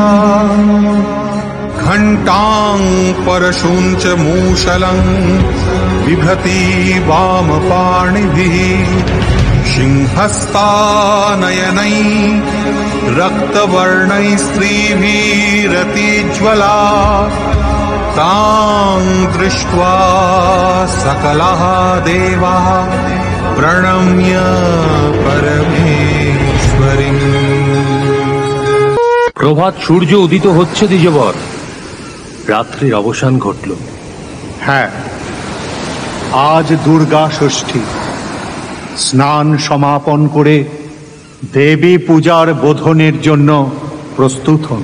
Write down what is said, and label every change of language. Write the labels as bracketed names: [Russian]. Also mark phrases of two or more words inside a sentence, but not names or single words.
[Sanskrit] घण्टां परशुञ्च मूषलं बिभ्रति वामपाणिभिः सिंहस्तानयनै रक्तवर्णै स्त्रीभिरतिज्वला तां दृष्ट्वा सकलाः देवाः प्रणम्य परमेश्वरीं। [Bangla] প্রভাত সূর্য উদিত হচ্ছে দ্বিজবর, রাত্রির অবসান ঘটল। হ্যাঁ, আজ দুর্গা ষষ্ঠী। স্নান সমাপন করে দেবী পূজার বোধনের জন্য প্রস্তুত হন।